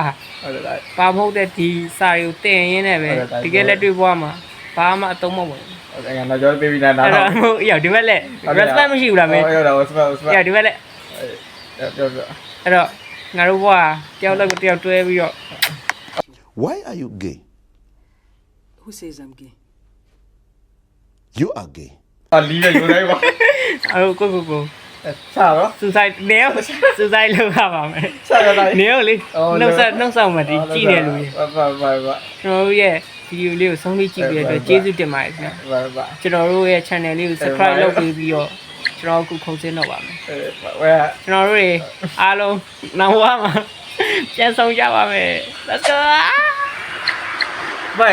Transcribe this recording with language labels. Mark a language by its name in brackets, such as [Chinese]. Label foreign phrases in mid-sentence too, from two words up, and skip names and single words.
[Burmese] ဟုတ်တယ် ပါမဟုတ်တဲ့ဒီစာတွေကိုတင်ရင်းနဲ့ပဲတကယ်လက်တွေ့ဘွားမှာဘာမှအသုံးမဝင်ဘူး ဟုတ်တယ်ငါတော့ပြောပြီးနားတော့ ဟုတ်ရောက်ဒီဘက်လက် respect မရှိဘူးလားမင်း ဟုတ်တယ် respect ရောက်ဒီဘက်လက် ပြော အဲ့တော့ငါတို့ဘွားတယောက်လက်ကိုတယောက်တွဲပြီးတော့ [English] Why are you gay Who says I'm gay You are gay [Burmese] လီးရယူလိုက်ပါ အဲ့ကို ချာတော့ suicide လုပ်ရပါမယ် ချာတော့ နေရောလေနှုတ်ဆက်မှဒီကြည့်နေလူကြီး ပါ ကျွန်တော်တို့ရဲ့ video လေးကိုဆုံးဖြတ်ကြည့်ပြီးတော့ကျေးဇူးတင်ပါတယ်ခင်ဗျာကျွန်တော်တို့ရဲ့ channel လေးကို subscribe လုပ်ပြီးတော့ကျွန်တော်အခုခုံစင်းတော့ပါမယ်ကျွန်တော်တို့တွေအားလုံးနောက်ဝါမှာပြန်ဆောင်ကြပါမယ် [English] let's go